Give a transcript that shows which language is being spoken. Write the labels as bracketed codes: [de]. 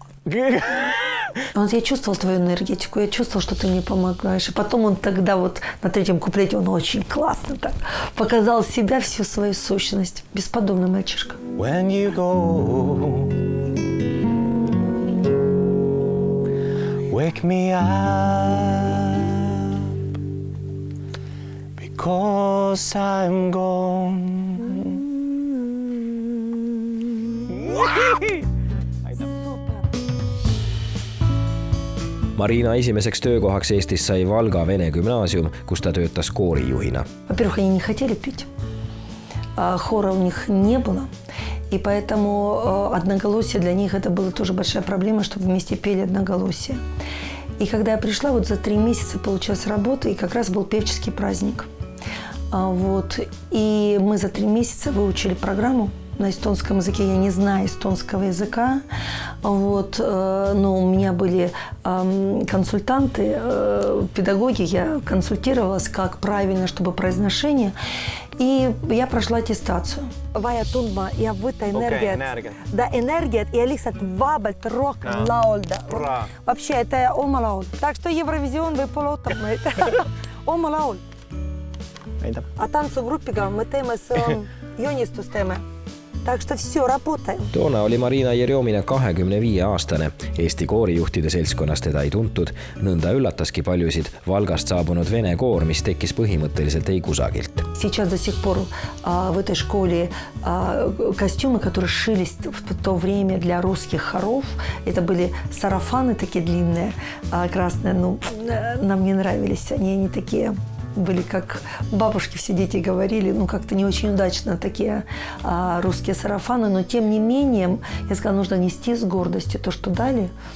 [ru] Я чувствовал твою энергетику, я чувствовал, что ты мне помогаешь. И потом он тогда вот на 3-м куплете, он очень классно так показал себя, всю свою сущность. Бесподобный мальчишка. [en] When you go, wake me up, because I'm gone. [et] Marina esimeseks töökohaks Eestis sai Valga Vene gümnaasium, kus ta töötas koorijuhina. [ru] Во-первых, они не хотели петь. Хора у них не было. И поэтому одноголосие для них это была тоже большая проблема, чтобы вместе пели одноголосие. И когда я пришла, вот за 3 месяца получилась работа, и как раз был певческий праздник. Вот. И мы за 3 месяца выучили программу на эстонском языке. Я не знаю эстонского языка, вот, но у меня были консультанты, педагоги, я консультировалась, как правильно, чтобы произношение, и я прошла аттестацию. [et] Vaja tundma ja võtta energiat. [ru] Да, энергия, и [et] lihtsalt vabalt rohkem laulda. [ru] Вообще, это [et] oma laul. [ru] Так что Евровизион [et] võib-olla ootab meid. Oma laul. А танцugrupiga me teeme joonistust teeme. [ru] Так что все, работаем. [et] Toona oli Marina Jerjomina 25-aastane. Eesti koorijuhtide seltskonnas teda ei tuntud. Nõnda üllataski paljusid Valgast saabunud vene koor, mis tekkis põhimõtteliselt ei kusagilt. [ru] Сейчас до сих пор в этой школе костюмы, которые шились в то время для русских хоров, это были сарафаны такие длинные, красные. Ну, нам не нравились они такие... Были, как бабушки, все дети говорили, ну, как-то не очень удачно такие русские сарафаны, но тем не менее, я сказала, нужно нести с гордостью то, что дали.